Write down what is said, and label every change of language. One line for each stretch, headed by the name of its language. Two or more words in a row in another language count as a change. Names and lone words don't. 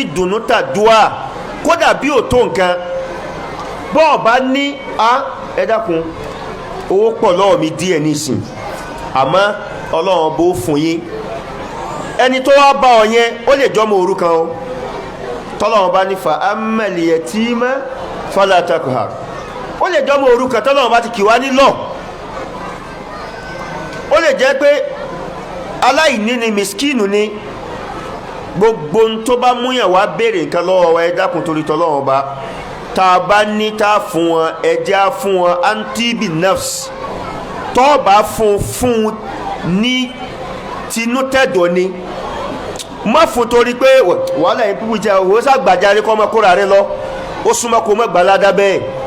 Yoruba: dùnú tàdúà kódà bí ò tó nǹkan bọ́ọ̀ bá ní ẹ dákun owó pọ̀ lọ́wọ́ mi díẹ̀ nísìn àmọ́ ọlọ́run bó fún yín ẹni tó wá bá ọ yẹn ó lè jọmọ òrukàn o tọ́lọ́run bá ní
Arabic: فأما اليتيم فلا تقهر
Yoruba: ó lè jọmọ òrukàn tọ́lọ́run bá ti kì wá nílọ̀ ó lè jẹ́ pé aláìní ni miskinu ni gbogbo tó bá múyàn wá béèrè nǹkan lọ́wọ́ wa ẹ dákun torí tọ́lọ́run bá tá a bá ní tá a fún wọn ẹjẹ́ á fún wọn
Arabic: عن طيب نفس
Yoruba: tó bá fún ní tinútẹ̀dọ̀ ni má fún torí pé wàhálà yẹn pípú jẹ́ òwò sàgbàjáre kọ́ ọmọkúra rẹ lọ ó súnmọ́ kó mọ́ gbàládá bẹ́ẹ̀